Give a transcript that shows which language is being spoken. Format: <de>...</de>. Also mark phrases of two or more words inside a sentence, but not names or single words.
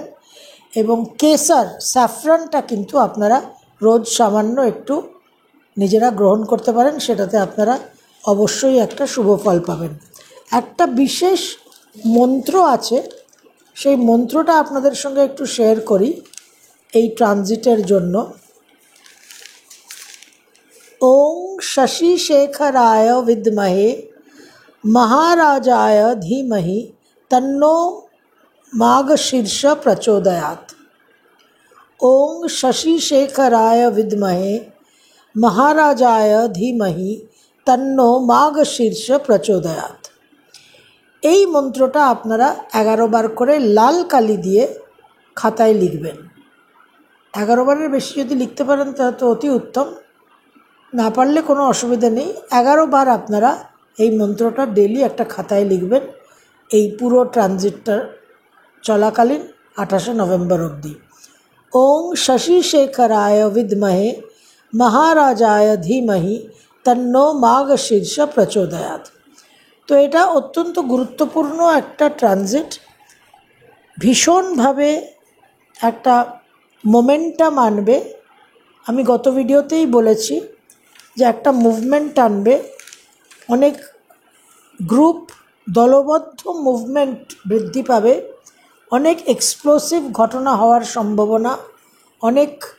<bn>এবং কেসার, স্যাফরানটা কিন্তু আপনারা রোজ সামান্য একটু নিজেরা গ্রহণ করতে পারেন, সেটাতে আপনারা অবশ্যই একটা শুভ ফল পাবেন। একটা বিশেষ মন্ত্র আছে, সেই মন্ত্রটা আপনাদের সঙ্গে একটু শেয়ার করি এই ট্রানজিটের জন্য।</bn> <sa>ওং শশী শেখরায় विद्महे महाराजाय धीमहि तन्नो माघशीर्ष प्रचोदयात्। ओं शशि शेखराय विद्महे महाराजाय धीमहि तन्नो माघशीर्ष प्रचोदयात्।</sa> <bn>এই মন্ত্রটা আপনারা 11 বার করে লাল কালি দিয়ে খাতায় লিখবেন। 11 বারের বেশি যদি লিখতে পারেন তাহলে তো অতি উত্তম, না পারলে কোনো অসুবিধা নেই। 11 বার আপনারা এই মন্ত্রটা ডেলি একটা খাতায় লিখবেন, এই পুরো ট্রানজিটটা চলাকালীন 28শে নভেম্বর অবধি।</bn> <sa>ওং শশী শেখরায় विद्महे महाराजाय धीमहि तन्नो माघशीर्ष प्रचोदयात्।</sa> <bn>তো এটা অত্যন্ত গুরুত্বপূর্ণ একটা ট্রানজিট, ভীষণভাবে একটা মোমেন্টাম আনবে। আমি গত ভিডিওতেই বলেছি যে একটা মুভমেন্ট আনবে, অনেক গ্রুপ দলবদ্ধ মুভমেন্ট বৃদ্ধি পাবে, অনেক এক্সপ্লোসিভ ঘটনা হওয়ার সম্ভাবনা, অনেক</bn>